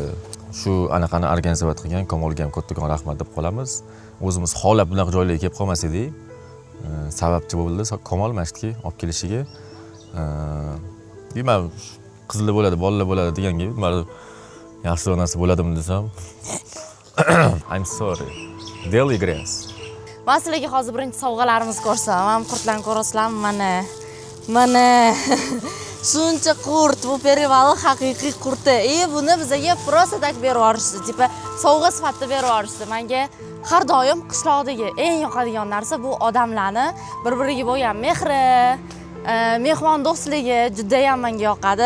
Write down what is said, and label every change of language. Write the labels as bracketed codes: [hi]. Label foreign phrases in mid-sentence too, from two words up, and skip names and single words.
[uz] Shu anaqani organizatsiya qilgan Komolga ham kattakon rahmat deb qolamiz. O'zimiz xohlab bunaqa joylarga kelib qolmas edik. Sababchi bo'ldi Komol masjidga olib kelishiga. Deyman, qizlar bo'ladi, bolalar bo'ladi deganga, men yaxshi narsa bo'ladimi desam. [en] I'm sorry. Deli grass. [uz] Men sizlarga hozir birinchi sovg'alarimizni ko'rsataman. Qurtlarni ko'rasizlarmi? Mana. Shuncha qurt, bu perival haqiqiy qurti. Buni bizga [ru] просто так [uz] berib yuborishdi. Tipa sovg'a sifatida berib yuborishdi. Menga har doim qishloqdagi eng yoqadigan narsa bu odamlarni bir-biriga bo'lgan mehri, mehmondo'stligi juda ham menga yoqadi.